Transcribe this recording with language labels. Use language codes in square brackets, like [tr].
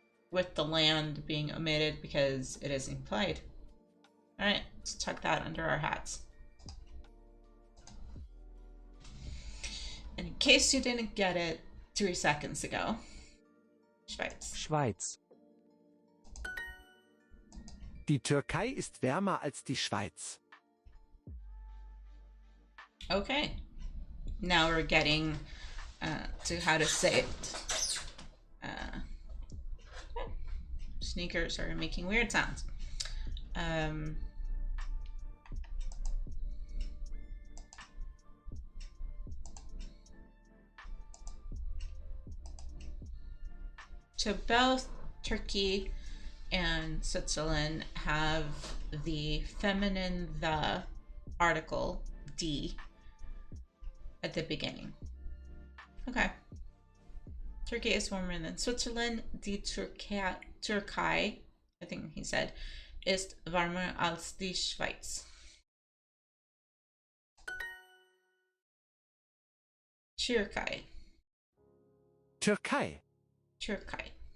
[en] With the land being omitted because it is implied. Alright, let's tuck that under our hats. And in case you didn't get it 3 seconds ago, Schweiz. [de] Schweiz. Die Türkei ist wärmer als die Schweiz. [en] Okay. Now we're getting to how to say it. Sneakers are making weird sounds. So both Turkey and Switzerland have the feminine the article D at the beginning. Okay. Turkey is warmer than Switzerland. [de] Die Türkei, [en] I think he said, [de] ist warmer als die Schweiz. Türkei. Türkei. Türkei.